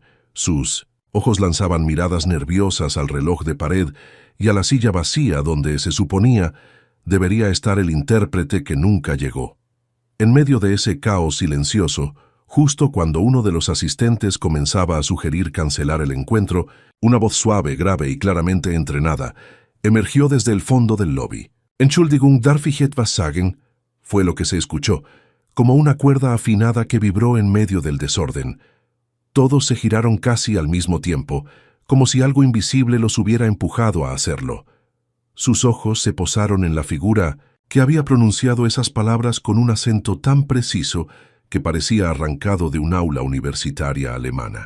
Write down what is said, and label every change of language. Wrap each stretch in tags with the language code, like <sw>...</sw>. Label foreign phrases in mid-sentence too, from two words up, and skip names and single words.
<es>Sus ojos lanzaban miradas nerviosas al reloj de pared y a la silla vacía donde se suponía debería estar el intérprete que nunca llegó. En medio de ese caos silencioso, justo cuando uno de los asistentes comenzaba a sugerir cancelar el encuentro, una voz suave, grave y claramente entrenada emergió desde el fondo del lobby.</es> <de>«Entschuldigung, darf ich etwas sagen?»</de> <es>fue lo que se escuchó, como una cuerda afinada que vibró en medio del desorden. Todos se giraron casi al mismo tiempo, como si algo invisible los hubiera empujado a hacerlo. Sus ojos se posaron en la figura que había pronunciado esas palabras con un acento tan preciso que parecía arrancado de un aula universitaria alemana.</es>